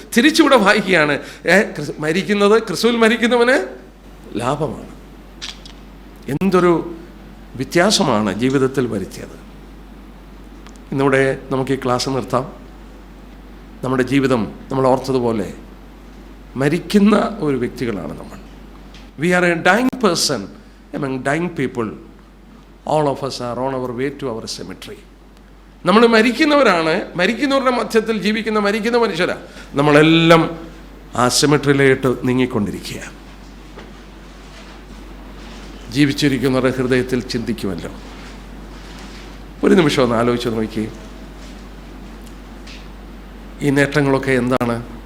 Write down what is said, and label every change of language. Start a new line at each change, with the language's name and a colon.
Malayalam: തിരിച്ചിവിടെ വായിക്കുകയാണ്, മരിക്കുന്നത്, ക്രിസ്തുവിൽ മരിക്കുന്നവന് ലാഭമാണ്. എന്തൊരു വ്യത്യാസമാണ് ജീവിതത്തിൽ വരുത്തിയത്. ഇന്നിവിടെ നമുക്ക് ഈ ക്ലാസ് നിർത്താം. നമ്മുടെ ജീവിതം നമ്മൾ ഓർത്തതുപോലെ മരിക്കുന്ന ഒരു വ്യക്തികളാണ് നമ്മൾ.
English: We are a dying person among dying people. All of us are on our way to our cemetery.
Malayalam: നമ്മൾ മരിക്കുന്നവരാണ്. മരിക്കുന്നവരുടെ മധ്യത്തിൽ ജീവിക്കുന്ന മരിക്കുന്ന മനുഷ്യരാണ്. നമ്മളെല്ലാം ആ സെമിട്രിയിലേക്ക് നീങ്ങിക്കൊണ്ടിരിക്കുക. ജീവിച്ചിരിക്കുന്നവരുടെ ഹൃദയത്തിൽ ചിന്തിക്കുമല്ലോ. ഒരു നിമിഷം ഒന്ന് ആലോചിച്ച് നോക്കി, ഈ നേട്ടങ്ങളൊക്കെ എന്താണ്?